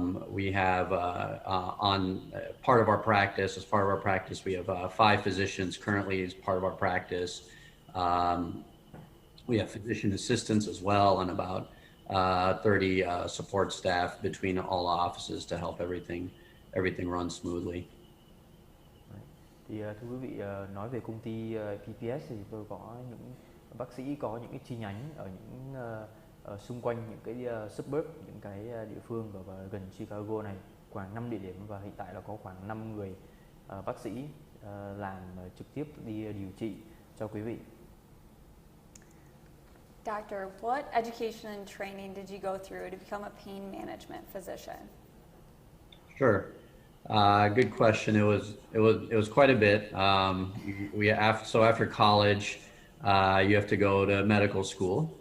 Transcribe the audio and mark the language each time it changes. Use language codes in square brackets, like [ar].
[en] We have on part of our practice, as part of our practice, we have 5 physicians currently as part of our practice. We have physician assistants as well, and about 30 support staff between all offices to help everything run smoothly. [vi] Thì thưa quý vị, nói về công ty PPS thì tôi có những bác sĩ có những cái chi nhánh ở những xung quanh những cái suburb, những cái địa phương và gần Chicago này, khoảng 5 địa điểm, và hiện tại là có khoảng 5 người bác sĩ làm trực tiếp đi điều trị cho quý vị. [en] Doctor, what education and training did you go through to become a pain management physician? Sure. Good question. It was quite a bit. So after college, you have to go to medical school.